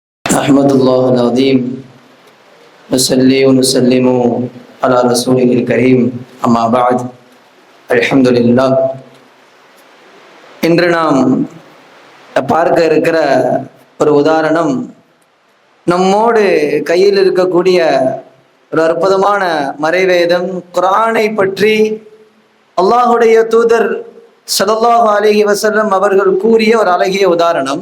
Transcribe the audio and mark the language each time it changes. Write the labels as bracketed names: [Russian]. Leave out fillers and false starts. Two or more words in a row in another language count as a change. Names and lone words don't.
[Arabic] أحمد الله العظيم نصلي ونسلم على رسوله الكريم أما بعد الحمد لله. [Tamil] இன்று நாம் பார்க்க இருக்கிற ஒரு உதாரணம் நம்மோடு கையில் இருக்கக்கூடிய ஒரு அற்புதமான மறைவேதம் குர்ஆனை பற்றி அல்லாஹுடைய தூதர் [Arabic] صلى الله عليه وسلم [Tamil] அவர்கள் கூறிய ஒரு அழகிய உதாரணம்.